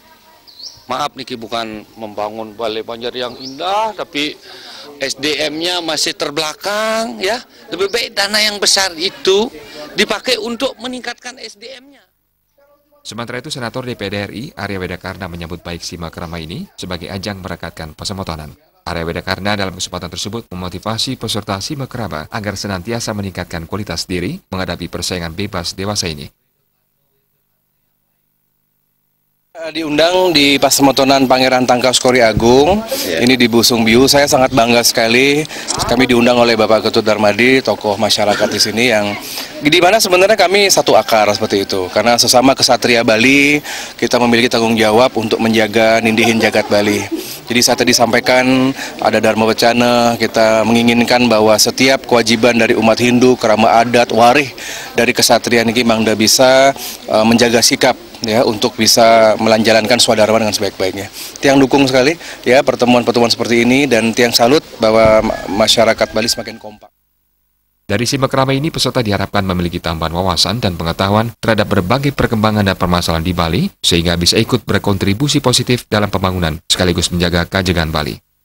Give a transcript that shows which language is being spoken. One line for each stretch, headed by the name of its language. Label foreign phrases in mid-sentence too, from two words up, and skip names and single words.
Indonesian: Maaf Niki, bukan membangun balai banjar yang indah, tapi SDM-nya masih terbelakang, ya. Lebih baik dana yang besar itu dipakai untuk meningkatkan SDM-nya. Sementara itu, Senator DPD RI Arya Wedakarna menyambut baik simak rama ini sebagai ajang merekatkan Pesemetonan. Arya Wedakarna dalam kesempatan tersebut memotivasi peserta simak rama agar senantiasa meningkatkan kualitas diri menghadapi persaingan bebas dewasa ini. Diundang di Pesemetonan Pangeran Tangkas Kori Agung, ini di Busung Biu. Saya sangat bangga sekali kami diundang oleh Bapak Ketut Darmadi, tokoh masyarakat di sini yang di mana sebenarnya kami satu akar seperti itu. Karena sesama kesatria Bali, kita memiliki tanggung jawab untuk menjaga
Balinese: nindihin jagat
Indonesian: Bali. Jadi saat tadi sampaikan ada Dharma Wacana, kita menginginkan bahwa setiap kewajiban dari umat Hindu, kerama adat, warih dari kesatriaan ini Mangda bisa menjaga sikap, ya, untuk bisa melanjalankan swadharma dengan sebaik-baiknya. Tiang dukung sekali, ya, pertemuan-pertemuan seperti ini, dan tiang salut bahwa masyarakat Bali semakin kompak. Dari simak rama ini, peserta diharapkan memiliki tambahan wawasan dan pengetahuan terhadap berbagai perkembangan dan permasalahan di Bali, sehingga bisa ikut berkontribusi positif dalam pembangunan sekaligus menjaga keajegan Bali.